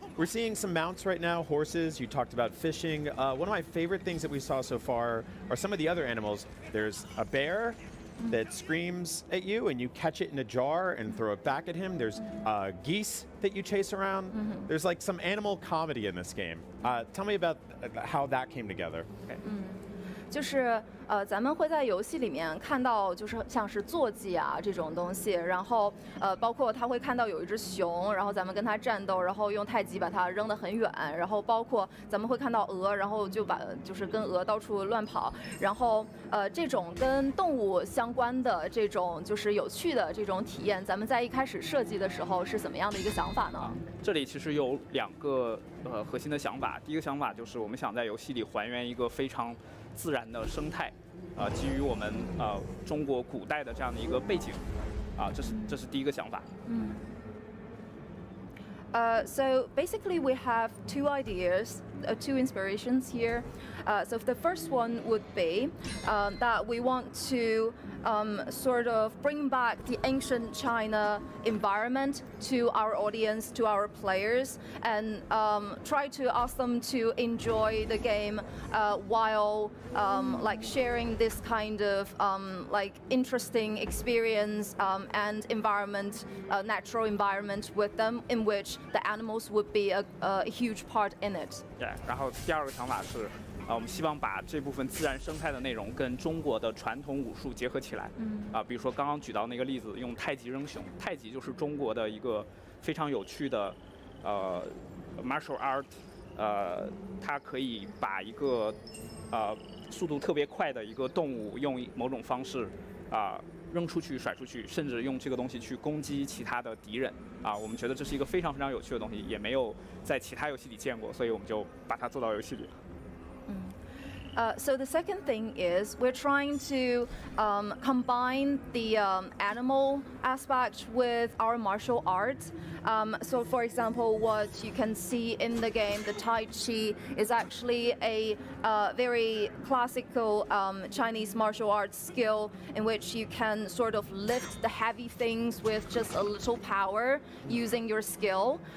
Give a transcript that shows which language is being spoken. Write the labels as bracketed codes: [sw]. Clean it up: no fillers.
[en] We're seeing some mounts right now, horses. You talked about fishing. One of my favorite things that we saw so far are some of the other animals. There's a bear that screams at you and you catch it in a jar and throw it back at him. There's geese that you chase around. There's like some animal comedy in this game. Tell me about how that came together. Okay. [zh] 就是咱们会在游戏里面看到，就是像是坐骑啊这种东西，然后包括他会看到有一只熊，然后咱们跟它战斗，然后用太极把它扔得很远，然后包括咱们会看到鹅，然后就是跟鹅到处乱跑，然后这种跟动物相关的这种就是有趣的这种体验，咱们在一开始设计的时候是怎么样的一个想法呢？这里其实有2个核心的想法，第一个想法就是我们想在游戏里还原一个非常自然的生态，基于我们中国古代的这样的一个背景，这是第一个想法。 [en] So basically we have 2 ideas, 2 inspirations here. So the first one would be that we want to sort of bring back the ancient China environment to our audience, to our players, and try to ask them to enjoy the game while sharing this kind of interesting experience and environment, natural environment with them, in which the animals would be a huge part in it. Yeah. [zh] 然后第2个想法是，我们希望把这部分自然生态的内容跟中国的传统武术结合起来。比如说刚刚举到那个例子，用太极扔熊，太极就是中国的一个非常有趣的martial art，它可以把一个速度特别快的一个动物用某种方式扔出去、甩出去，甚至用这个东西去攻击其他的敌人。我们觉得这是一个非常非常有趣的东西，也没有在其他游戏里见过，所以我们就把它做到游戏里。 [en] So the second thing is we're trying to combine the animal aspect with our martial arts. So for example, what you can see in the game, the Tai Chi, is actually a very classical Chinese martial arts skill in which you can sort of lift the heavy things with just a little power using your skill.